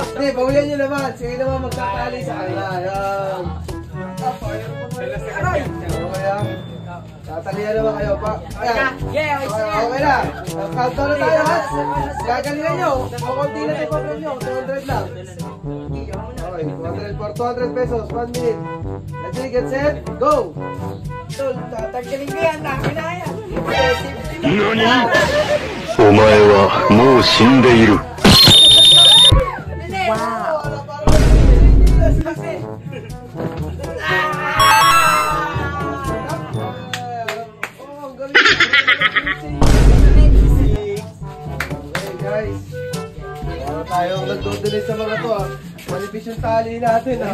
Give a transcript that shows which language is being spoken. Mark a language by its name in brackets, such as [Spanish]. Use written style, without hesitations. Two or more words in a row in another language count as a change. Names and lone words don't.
[Filipino] Hindi, bawilan nyo naman. Sige naman magtatali sa kanila. Ayan. Aray! Okay yan. Tatalihan naman kayo pa. Ayan. [English] Yeah, [Filipino] Okay na. Countdown na tayo ha. Gagalingan nyo. Kukunti na yung problem nyo. 200 lang. [English] Okay, 200 for 200 pesos. 1 minute. Let's see, get set, go! [Filipino] Tol, tatagkalin ko yan. Namin na yan. [Japanese] 何お前はもう死んでいる。 [English] Wow. [Filipino] Oh, ang galing. [English] Okay guys. [Filipino] Wala tayong nagdodonate sa mga to ha. Manipis yung tali natin ha.